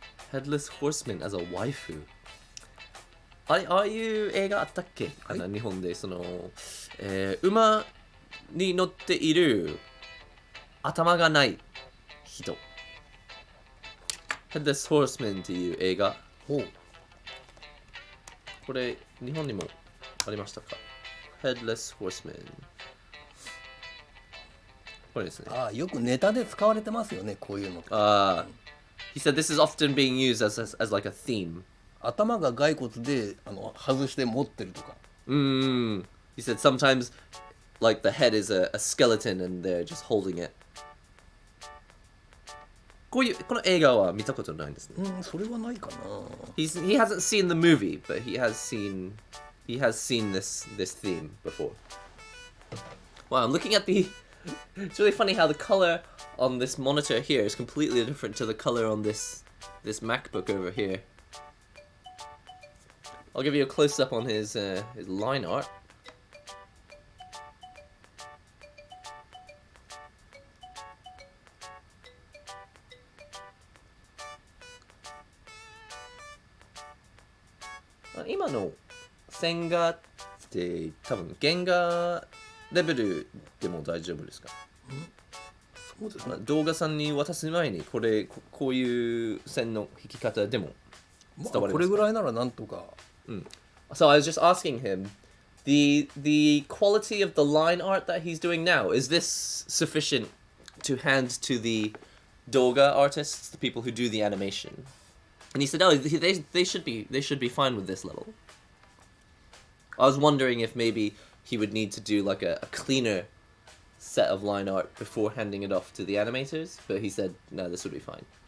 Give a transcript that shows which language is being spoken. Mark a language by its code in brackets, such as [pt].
[en] Headless Horseman as a waifu. [ja] ああいう映画あったっけ、はい、日本でその、馬に乗っている頭がない人。 Headless Horseman っていう映画。これ日本にもありましたか？ [en] Headless Horseman。 [ja] これですね。ああ、よくネタで使われてますよね、こういうの。 [en] He said this is often being used as like a theme. [ja] 頭が骸骨で外して持ってるとか。 [en] He said sometimes like the head is a skeleton and they're just holding it. [ja] この映画は見たことないんですね。それはないかな。 [en] He hasn't seen the movie, but he has seen this theme before. Wow, I'm looking at the. It's really funny how the color on this monitor here is completely different to the color on this MacBook over here. I'll give you a close up on his line art. Now, [ja] の線画って多分原画レベルでも大丈夫ですか？そうですね。動画さんに渡す前にこういう線の引き方でも伝わりますか？これぐらいならなんとか。 [en] So I was just asking him, the quality of the line art that he's doing now, is this sufficient to hand to the doga artists, the people who do the animation? And he said, oh, they should be fine with this level. I was wondering if maybe he would need to do like a cleaner set of line art before handing it off to the animators, but he said, no, this would be fine.